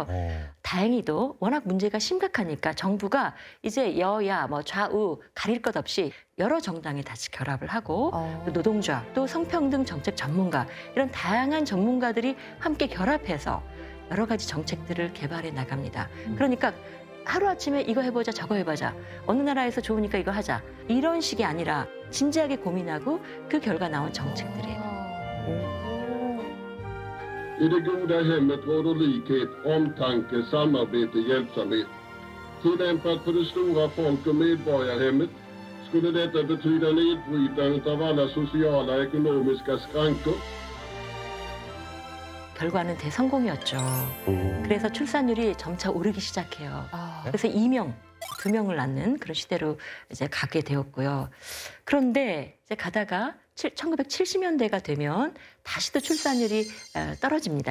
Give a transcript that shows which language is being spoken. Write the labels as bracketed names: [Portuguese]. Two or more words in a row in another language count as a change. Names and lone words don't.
[Korean] 다행히도 워낙 문제가 심각하니까 정부가 이제 여야 뭐 좌우 가릴 것 없이 여러 정당이 다시 결합을 하고 또 노동자 또 성평등 정책 전문가 이런 다양한 전문가들이 함께 결합해서 여러 가지 정책들을 개발해 나갑니다. 그러니까 하루아침에 이거 해보자 저거 해보자 어느 나라에서 좋으니까 이거 하자 이런 식이 아니라 진지하게 고민하고 그 결과 나온 정책들이에요. [Swedish] I det goda hemmet råder likhet, omtanke, samarbete, hjälpsamhet. Tillämpat på det stora folk- och medborgarhemmet skulle detta betyda nedbrytandet av alla sociala och ekonomiska skrankor. [Korean] 결과는 대성공이었죠. 그래서 출산율이 점차 오르기 시작해요. 그래서 2명, 2명을 낳는 그런 시대로 이제 가게 되었고요. 그런데 이제 가다가 1970년대가 되면 다시 또 출산율이 떨어집니다.